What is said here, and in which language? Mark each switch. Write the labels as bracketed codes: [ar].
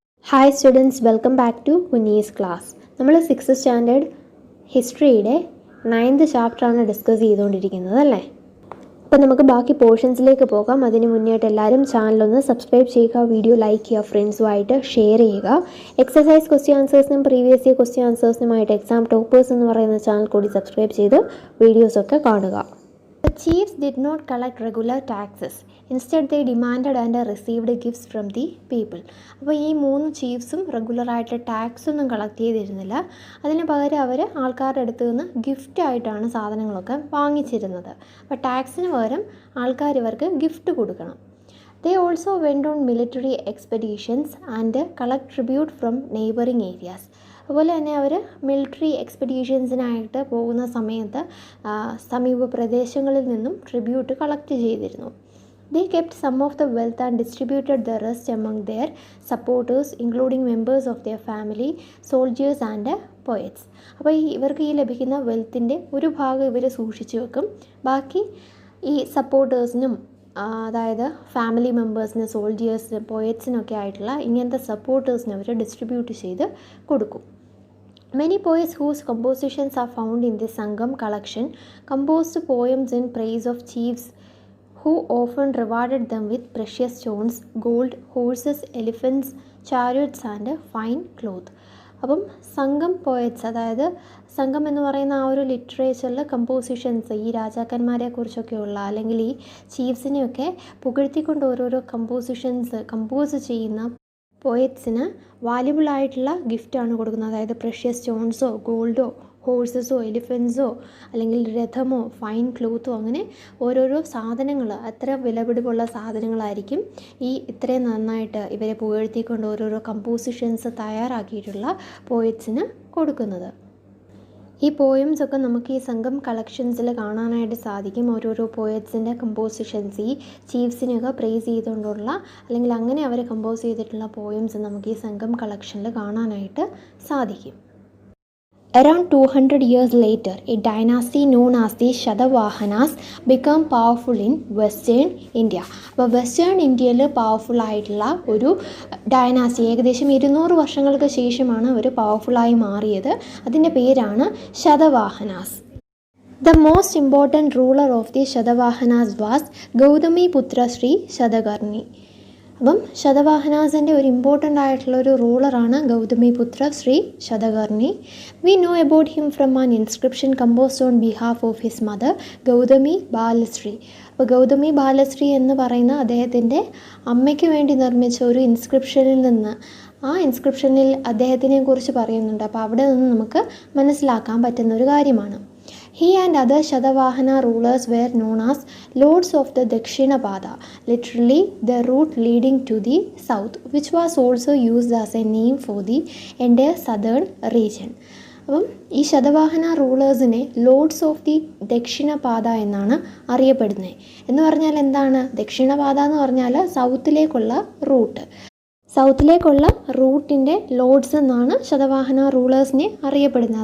[en] Hi students, welcome back to കുനീസ് class. [ml] നമ്മൾ 6th standard ഹിസ്റ്ററിയുടെ 9th ചാപ്റ്ററാണ് discuss ചെയ്തുകൊണ്ടിരിക്കുന്നത് അല്ലേ. അപ്പോൾ നമുക്ക് ബാക്കി പോർഷൻസിലേക്ക് പോകാം. അതിന് മുന്നേയായിട്ട് എല്ലാവരും ചാനലൊന്ന് സബ്സ്ക്രൈബ് ചെയ്യുക, വീഡിയോ ലൈക്ക് ചെയ്യുക, ഫ്രണ്ട്സുമായിട്ട് ഷെയർ ചെയ്യുക. Exercise question ആൻസേഴ്സിനും previous year question ആൻസേഴ്സിനുമായിട്ട് exam toppers എന്ന് പറയുന്ന ചാനൽ കൂടി സബ്സ്ക്രൈബ് ചെയ്ത് വീഡിയോസൊക്കെ കാണുക. [en] The chiefs did not collect regular taxes. Instead, they demanded and received gifts from the people. [ml] അപ്പോൾ ഈ 3 ചീഫ്സും റെഗുലറായിട്ട് ടാക്സ് ഒന്നും കളക്ട് ചെയ്തിരുന്നില്ല. അതിന് പകരം അവർ ആൾക്കാരുടെ അടുത്ത് നിന്ന് ഗിഫ്റ്റായിട്ടാണ് സാധനങ്ങളൊക്കെ വാങ്ങിച്ചിരുന്നത്. അപ്പോൾ ടാക്സിന് പകരം ആൾക്കാർ ഇവർക്ക് ഗിഫ്റ്റ് കൊടുക്കണം. [en] They also went on military expeditions and collect tribute from neighboring areas. [ml] അതുപോലെ തന്നെ അവർ മിലിറ്ററി എക്സ്പെഡീഷൻസിനായിട്ട് പോകുന്ന സമയത്ത് സമീപ പ്രദേശങ്ങളിൽ നിന്നും ട്രിബ്യൂട്ട് കളക്ട് ചെയ്തിരുന്നു. [en] They kept some of the wealth and distributed the rest among their supporters, including members of their family, soldiers and poets. [ml] അപ്പോൾ ഇവർക്ക് ഈ ലഭിക്കുന്ന വെൽത്തിൻ്റെ ഒരു ഭാഗം ഇവർ സൂക്ഷിച്ചു വെക്കും. ബാക്കി ഈ സപ്പോർട്ടേഴ്സിനും, അതായത് ഫാമിലി മെമ്പേഴ്സിന്, സോൾജിയേഴ്സിന്, പോയറ്റ്സിനൊക്കെ ആയിട്ടുള്ള ഇങ്ങനത്തെ സപ്പോർട്ടേഴ്സിന് അവർ ഡിസ്ട്രിബ്യൂട്ട് ചെയ്ത് കൊടുക്കും. [en] Many poets whose compositions are found in the Sangam collection composed poems in praise of chiefs who often rewarded them with precious stones, gold, horses, elephants, chariots and fine cloth. [ml] അപ്പം സംഘം poets, അതായത് സംഘം എന്ന് പറയുന്ന ആ ഒരു ലിറ്ററേച്ചറിൽ compositions, ഈ രാജാക്കന്മാരെ കുറിച്ചൊക്കെയുള്ള അല്ലെങ്കിൽ ഈ ചീഫ്സിനെയൊക്കെ പുകഴ്ത്തിക്കൊണ്ട് ഓരോരോ കമ്പോസിഷൻസ് കമ്പോസ് ചെയ്യുന്ന പോയറ്റ്സിന് വാല്യുബിൾ ആയിട്ടുള്ള ഗിഫ്റ്റാണ് കൊടുക്കുന്നത്. അതായത് പ്രഷ്യസ് സ്റ്റോൺസോ, ഗോൾഡോ, ഹോഴ്സസോ, എലിഫൻസോ, അല്ലെങ്കിൽ രഥമോ, ഫൈൻ ക്ലോത്തോ, അങ്ങനെ ഓരോരോ സാധനങ്ങൾ, അത്ര വിലപിടിപ്പുള്ള സാധനങ്ങളായിരിക്കും ഈ ഇത്രയും നന്നായിട്ട് ഇവരെ പുകഴ്ത്തിക്കൊണ്ട് ഓരോരോ കമ്പോസിഷൻസ് തയ്യാറാക്കിയിട്ടുള്ള പോയറ്റ്സിന് കൊടുക്കുന്നത്. ഈ പോയംസൊക്കെ നമുക്ക് ഈ സംഘം കളക്ഷൻസിൽ കാണാനായിട്ട് സാധിക്കും. ഓരോരോ പോയറ്റ്സിൻ്റെ കമ്പോസിഷൻസ്, ഈ ചീഫ്സിനെയൊക്കെ പ്രേസ് ചെയ്തുകൊണ്ടുള്ള അല്ലെങ്കിൽ അങ്ങനെ അവർ കമ്പോസ് ചെയ്തിട്ടുള്ള പോയംസ് നമുക്ക് ഈ സംഘം കളക്ഷനിൽ കാണാനായിട്ട് സാധിക്കും. [en] Around 200 years later, a dynasty known as the Shatavahanas became powerful in Western India. [ml] അപ്പോൾ വെസ്റ്റേൺ ഇന്ത്യയിൽ പവർഫുൾ ആയിട്ടുള്ള ഒരു ഡൈനാസ്റ്റി, ഏകദേശം 200 വർഷങ്ങൾക്ക് ശേഷമാണ് അവർ പവർഫുള്ളായി മാറിയത്. അതിൻ്റെ പേരാണ് Satavahanas. [en] The most important ruler of the Shatavahanas was Gautami Putra Sri Shatakarni. [ml] അപ്പം ശതവാഹനാസിൻ്റെ ഒരു ഇമ്പോർട്ടൻ്റ് ആയിട്ടുള്ളൊരു റൂളറാണ് ഗൗതമി പുത്ര Shri Satakarni. [en] We know about him from an inscription composed on behalf of his mother Gautami Balashri. [ml] അപ്പോൾ ഗൗതമി ബാലശ്രീ എന്ന് പറയുന്ന അദ്ദേഹത്തിൻ്റെ അമ്മയ്ക്ക് വേണ്ടി നിർമ്മിച്ച ഒരു ഇൻസ്ക്രിപ്ഷനിൽ നിന്ന്, ആ ഇൻസ്ക്രിപ്ഷനിൽ അദ്ദേഹത്തിനെ കുറിച്ച് പറയുന്നുണ്ട്. അപ്പോൾ അവിടെ നിന്ന് നമുക്ക് മനസ്സിലാക്കാൻ പറ്റുന്ന ഒരു കാര്യമാണ്. [en] He and other Shatavahana rulers were known as Lords of the Dakshinapada, literally the route leading to the south, which was also used as a name for the entire southern region. [ml] അപ്പം ഈ Satavahana റൂളേഴ്സിനെ Lord's of the ദക്ഷിണപാത എന്നാണ് അറിയപ്പെടുന്നത്. എന്ന് പറഞ്ഞാൽ എന്താണ് ദക്ഷിണപാത എന്ന് പറഞ്ഞാൽ? സൗത്തിലേക്കുള്ള root. സൗത്തിലേക്കുള്ള റൂട്ടിൻ്റെ lords എന്നാണ് ശതവാഹന റൂളേഴ്സിനെ അറിയപ്പെടുന്നത്.